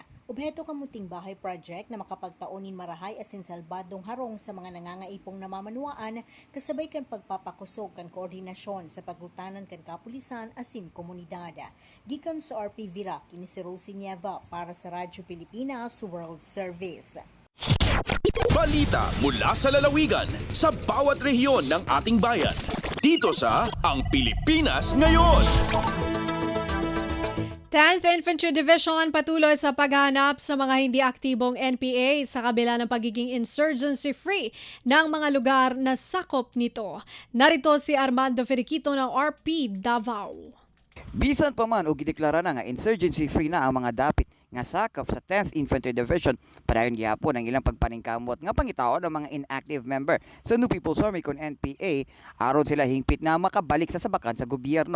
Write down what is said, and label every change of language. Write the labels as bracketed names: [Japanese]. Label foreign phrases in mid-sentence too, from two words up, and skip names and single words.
[Bikol] Obheto kan munting bahay project na makapagtaonin marahay asin salbadong harong sa mga nangangaipong namamanuaan kasabay kan pagpapakusog kan koordinasyon sa paglutanan kan kapulisan asin komunidad. Gikan sa RP Virac, ini si Rosie Nieva para sa Radyo Pilipinas World Service. [Filipino] Balita mula sa lalawigan sa bawat rehiyon ng ating bayan. Dito sa Ang Pilipinas Ngayon. 10th Infantry Division patuloy sa paghahanap sa mga hindi aktibong NPA sa kabila ng pagiging insurgency-free ng mga lugar na sakop nito. Narito si Armando Feriquito ng RP Davao. [Cebuano] Bisan pa man o gideklara na nga insurgency-free na ang mga dapit nga sakop sa 10th Infantry Division, padayon gihapon ang ilang pagpaningkamot nga pangitaon ng mga [English] inactive member [Cebuano] sa New People's Army kon NPA aron sila hingpit na makabalik sa sabakan sa gobyerno.